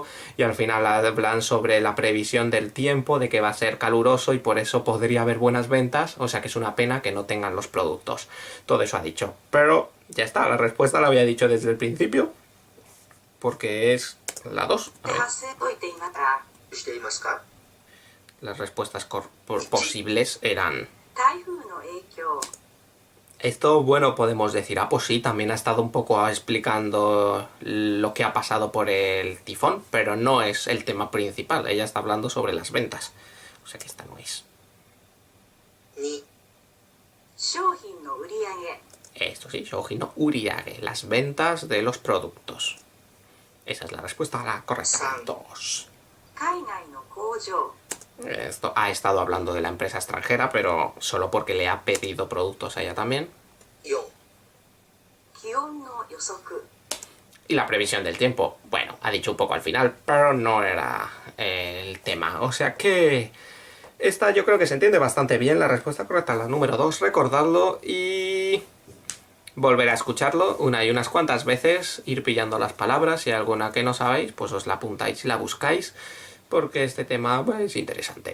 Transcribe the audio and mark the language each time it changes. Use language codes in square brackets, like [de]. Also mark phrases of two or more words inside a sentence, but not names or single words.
[es] Y al final hablan sobre la previsión del tiempo, de que va a ser caluroso y por eso podría haber buenas ventas. O sea que es una pena que no tengan los productos. Todo eso ha dicho. Pero ya está, la respuesta la había dicho desde el principio. Porque es la 2. A ver. [ja] していますか？ [es] Las respuestas posibles eran... [ja] 台風の影響。 [es] Esto, bueno, podemos decir, pues sí, también ha estado un poco explicando lo que ha pasado por el tifón, pero no es el tema principal. Ella está hablando sobre las ventas. O sea que esta no es. [ja] 2、商品の売り上げ。 [es] Esto sí, [ja] 商品の売り上げ, [es] las ventas de los productos. Esa es la respuesta a la correcta. [ja] 2. 海外の工場。 [es] Esto ha estado hablando de la empresa extranjera, pero solo porque le ha pedido productos a ella también. [ja] 4、気温の予測。 [es] Y la previsión del tiempo, bueno, ha dicho un poco al final, pero no era el tema. O sea que esta yo creo que se entiende bastante bien. La respuesta correcta es la número 2, recordadlo. Y volver a escucharlo una y unas cuantas veces, ir pillando las palabras, si hay alguna que no sabéis, pues os la apuntáis y la buscáis, porque este tema pues, es interesante.